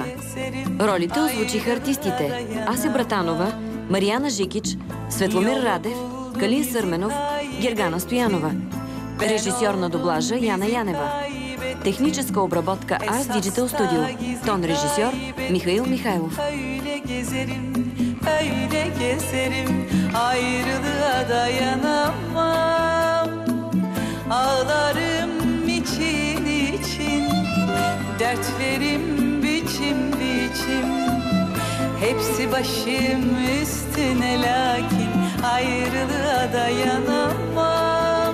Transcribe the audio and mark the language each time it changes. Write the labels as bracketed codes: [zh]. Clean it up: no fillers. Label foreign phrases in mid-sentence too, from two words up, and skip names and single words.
[bg] Ролите озвучиха артистите Ася Братанова, Мариана Жикич, Светломир Радев, Калин Сърменов, Гергана Стоянова. Режисьор на дублажа Яна Янева. Техническа обработка Ars Digital Studio. Тон режисьор Михаил Михайлов. [tr] Öyle gezerim, ayrılığa dayanamam. Ağlarım için için, dertlerim biçim biçim. Hepsi başım üstüne lakin ayrılığa dayanamam.